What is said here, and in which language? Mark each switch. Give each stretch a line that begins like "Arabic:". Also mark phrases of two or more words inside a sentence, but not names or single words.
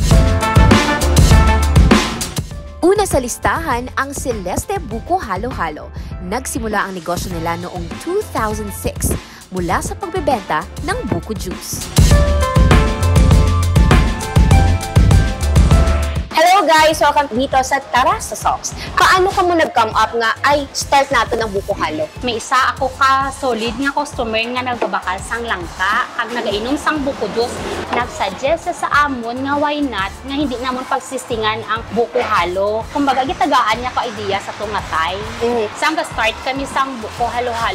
Filipino: Una sa listahan ang Celeste Buko Halo-Halo. Nagsimula ang negosyo nila noong 2006 mula sa pagbebenta ng buko juice.
English: Hello guys!
Filipino: Welcome dito sa Tara sa Sox.
Hiligaynon: Paano ka mo nag-come up nga ay start nato ng buko halo? May isa ako ka solid nga customer nga nagbabakal sang langka, kag nagainom sang buko juice. Nagsuggest sa amon nga
English: why not
Hiligaynon: nga hindi namon pagsistingan ang buko halo. Kumbaga gitagaan niya ka idea sa tungatay. Sang start kami sang buko halo-halo.